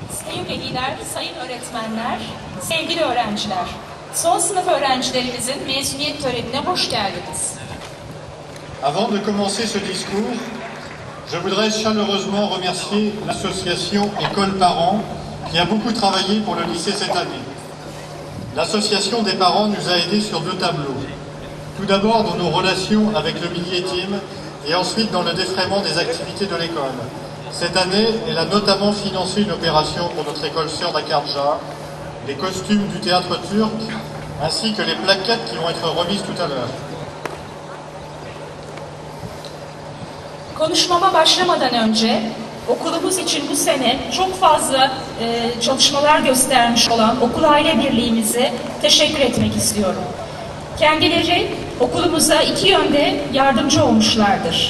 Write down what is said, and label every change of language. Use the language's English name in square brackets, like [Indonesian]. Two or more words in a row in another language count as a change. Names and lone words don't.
[Turkish] sayın veliler, sayın öğretmenler, sevgili öğrenciler. Son sınıf öğrencilerimizin mezuniyet törenine hoş geldiniz. [French] Avant de commencer ce discours, je voudrais chaleureusement remercier l'association École Parents qui a beaucoup travaillé pour le lycée cette année. L'association des parents nous a aidés sur deux tableaux. Tout d'abord dans nos relations avec le Millier Team et ensuite dans le défraiement des activités de l'école. Cette année, elle a notamment financé une opération pour notre école sœur d'Akarca, les costumes du théâtre turc, ainsi que les plaquettes qui vont être remises tout à l'heure. [Turkish] Konuşmama başlamadan önce okulumuz için bu sene çok fazla çalışmalar göstermiş olan Okul Aile Birliğimize teşekkür etmek istiyorum. Kendileri okulumuza iki yönde yardımcı olmuşlardır.